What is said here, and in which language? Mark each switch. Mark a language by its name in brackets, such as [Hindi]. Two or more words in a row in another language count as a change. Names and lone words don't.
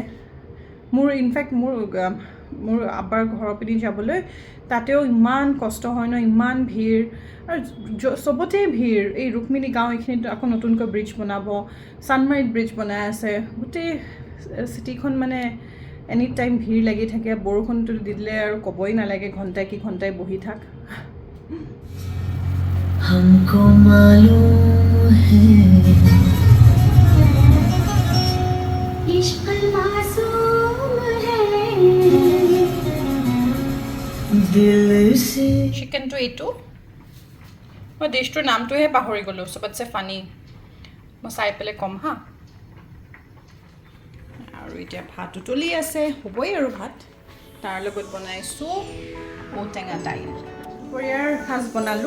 [Assamese] ইনফেক্ট মোৰ আব্বাৰ ঘৰৰ পিনে যাবলৈ তাতেও ইমান কষ্ট হয় ন, ইমান ভিৰ, আৰু চবতেই ভিৰ। এই ৰুক্মিণী গাঁও এইখিনিত আকৌ নতুনকৈ ব্ৰিজ বনাব, চানমাৰীত ব্ৰিজ বনাই আছে, গোটেই চিটিখন মানে [English] any time [Assamese] ভিৰ লাগি থাকে। বৰষুণটো দিলে আৰু ক'বই নালাগে, ঘণ্টাই বহি থাক। [Hindi] हमको मालूम है इश्क मासूम है दिल से। [Assamese] চিকেনটো এইটো, মই ডিছটোৰ নামটোহে পাহৰি গ'লোঁ, চবতছে ফানি। মই চাই পেলাই ক'ম হা। আৰু এতিয়া ভাত উতলি আছে, হ'বই আৰু ভাত। তাৰ লগত বনাইছোঁ ঔটেঙা দাইল। দুপৰীয়াৰ সাজ বনালোঁ।